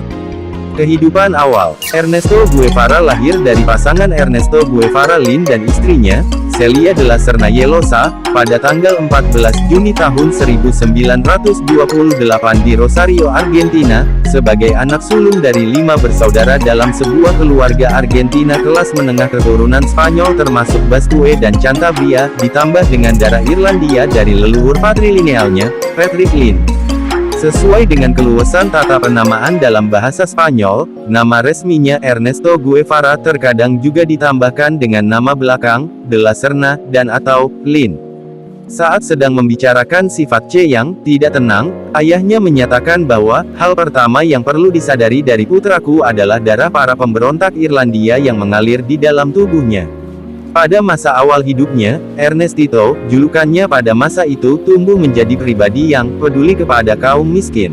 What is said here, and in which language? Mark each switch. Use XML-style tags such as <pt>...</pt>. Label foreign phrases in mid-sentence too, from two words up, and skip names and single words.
<id>Kehidupan awal Ernesto Guevara lahir dari pasangan Ernesto Guevara Lin dan istrinya, Celia de la Serna Yelosa, pada tanggal 14 Juni tahun 1928 di Rosario, Argentina, sebagai anak sulung dari 5 bersaudara dalam sebuah keluarga Argentina kelas menengah keturunan Spanyol termasuk Basque dan Cantabria, ditambah dengan darah Irlandia dari leluhur patrilinealnya, Patrick Lin. Sesuai dengan keluasan tata penamaan dalam bahasa Spanyol, nama resminya Ernesto Guevara terkadang juga ditambahkan dengan nama belakang, de la Serna, dan atau Lin. Saat sedang membicarakan sifat Che yang tidak tenang, ayahnya menyatakan bahwa hal pertama yang perlu disadari dari putraku adalah darah para pemberontak Irlandia yang mengalir di dalam tubuhnya. Pada masa awal hidupnya, Ernest Tito, julukannya pada masa itu, tumbuh menjadi pribadi yang peduli kepada kaum miskin.</id>